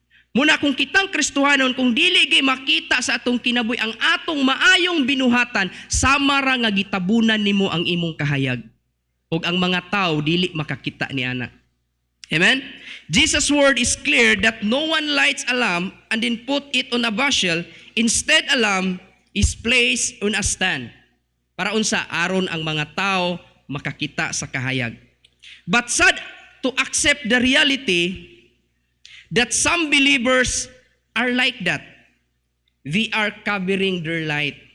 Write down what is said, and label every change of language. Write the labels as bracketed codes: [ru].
[ceb] Muna kung kitang Kristohanon, kung dili gay makita sa atong kinabuhi ang atong maayong binuhatan, sama ra nga gitabunan nimo ang imong kahayag. Og ang mga tao dili makakita ni ana. Amen? [en] Jesus' word is clear that no one lights a lamp and then put it on a bushel. Instead, a lamp is placed on a stand. [ceb] Para unsa aron ang mga tao makakita sa kahayag. [en] But sad to accept the reality that some believers are like that. They are covering their light.